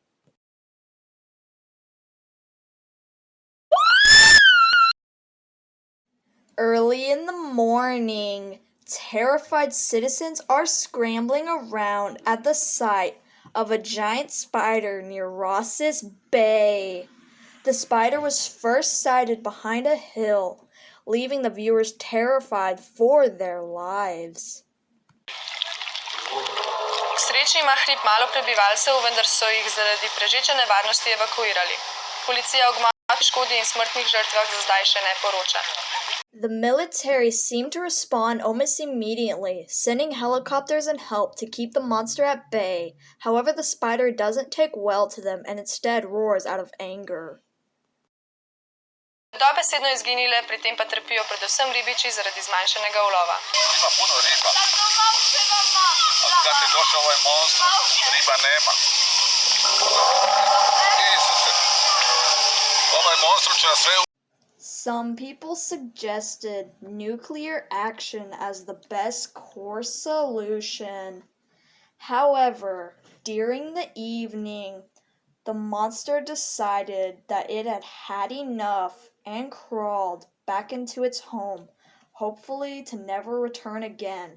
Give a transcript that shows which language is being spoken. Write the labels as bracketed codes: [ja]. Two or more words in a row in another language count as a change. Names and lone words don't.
[en] Early in the morning, terrified citizens are scrambling around at the sight of a giant spider near Ross's Bay. The spider was first sighted behind a hill, leaving the viewers terrified for their lives. [sl] K sreči ima hrib malo prebivalcev, vendar so jih zaradi prežeče nevarnosti evakuirali. Policija o gmotni škodi in smrtnih žrtvah za zdaj še ne poroča. [en] The military seemed to respond almost immediately, sending helicopters and help to keep the monster at bay. However, the spider doesn't take well to them and instead roars out of anger. [sl] Dobesedno izginile, pri tem pa trpijo predvsem ribiči zaradi zmanjšanega ulova. [hr] Ima puno riba. Odkad je došao ovaj monstrum, riba nema. Isuse, ovaj monstrum će nas sve... [en] Some people suggested nuclear action as the best course solution. However, during the evening, the monster decided that it had had enough and crawled back into its home, hopefully to never return again.